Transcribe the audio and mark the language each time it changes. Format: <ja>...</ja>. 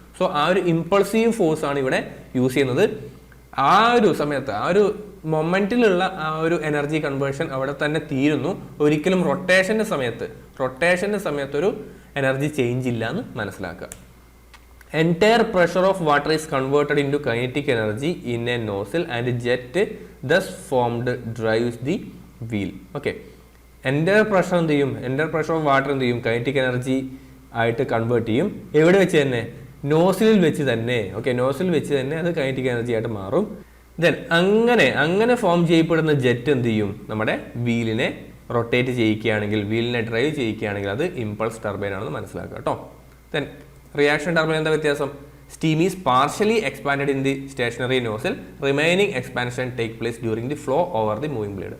<ml>So ആ ഒരു impulsive force ആണ് ഇവിടെ യൂസ് ചെയ്യുന്നത്. ആ ഒരു സമയത്ത്, ആ ഒരു മൊമെന്റിലുള്ള ആ ഒരു എനർജി കൺവേർഷൻ അവിടെ തന്നെ തീരുന്നു. ഒരിക്കലും റൊട്ടേഷൻ്റെ സമയത്ത് ഒരു എനർജി ചേഞ്ച് ഇല്ല എന്ന് മനസ്സിലാക്കുക.</ml> <en>Entire pressure of water is converted into kinetic energy in a nozzle and jet thus formed drives the wheel. Okay. Entire pressure</en> <ml>എന്ത് ചെയ്യും,</ml> <en>entire pressure of water</en> <ml>എന്ത് ചെയ്യും, kinetic energy ആയിട്ട് കൺവേർട്ട് ചെയ്യും. എവിടെ വെച്ച് തന്നെ, നോസിലിൽ വെച്ച് തന്നെ. ഓക്കെ, നോസിൽ വെച്ച് തന്നെ അത് കൈനറ്റിക് എനർജി ആയിട്ട് മാറും. ദെൻ അങ്ങനെ ഫോം ചെയ്യപ്പെടുന്ന ജെറ്റ് എന്ത് ചെയ്യും, നമ്മുടെ വീലിനെ റൊട്ടേറ്റ് ചെയ്യിക്കുകയാണെങ്കിൽ, വീലിനെ ഡ്രൈവ് ചെയ്യിക്കുകയാണെങ്കിൽ അത് ഇമ്പൾസ് ടർബൈൻ ആണെന്ന് മനസ്സിലാക്കുക കേട്ടോ.</ml> <en>then reaction turbine</en> <ml>എന്താ വ്യത്യാസം?</ml> <en>Steam is partially expanded in the stationary nozzle, remaining expansion take place during the flow over the moving blade.</en>